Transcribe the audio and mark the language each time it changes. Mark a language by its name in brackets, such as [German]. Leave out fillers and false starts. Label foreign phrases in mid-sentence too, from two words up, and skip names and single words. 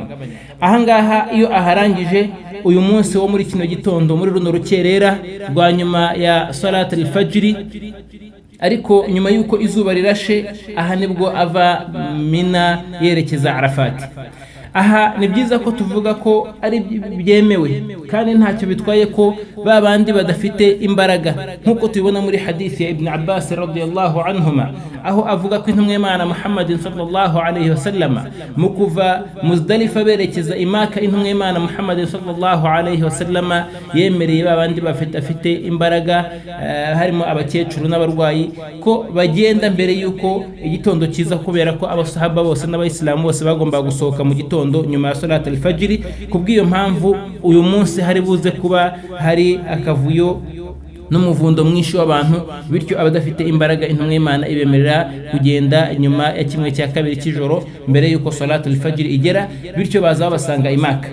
[Kinyarwanda] Ahangaha iyo aharangije uyu munsi wo muri kino gitondo, muri runo rukerera rwa nyuma ya [Arabic] صلاة الفجر, [Kinyarwanda] ariko nyuma yuko izuba rirashe, aha nibwo ava Mina yerekeza Arafat. Aha ni byiza ko tuvuga ko ari byemewe kandi ntacyo bitwaye ko babandi badafite imbaraga, nkuko tubibona muri hadithi ya Ibn Abbas [Arabic] رضي الله عنهما, [Kinyarwanda] aho avuga ko intumwa y'Imana Muhammad [Arabic] صلى الله عليه وسلم [Kinyarwanda] mu kuva Muzdalifa berekeza i Makka, intumwa y'Imana Muhammad [Arabic] صلى الله عليه وسلم [Kinyarwanda] yemereye babandi bafite imbaraga, harimo abakecuru n'abarwayi, ko bagenda mbere yuko igitondo kiza, kubera ko abasahaba bose n'abayisilamu bose bagomba gusohoka mu gitondo nyuma ya [Arabic] صلاة الفجر. [Kinyarwanda] Kubw'iyo mpamvu uyu munsi hari buze kuba hari akavuyo n'umuvundo mwinshi w'abantu, bityo abadafite imbaraga intumwa y'Imana ibemerera kugenda nyuma ya 1/2 cy'ijoro mbere yuko [Arabic] صلاة الفجر [Kinyarwanda] igera, bityo baza basanga i Makka.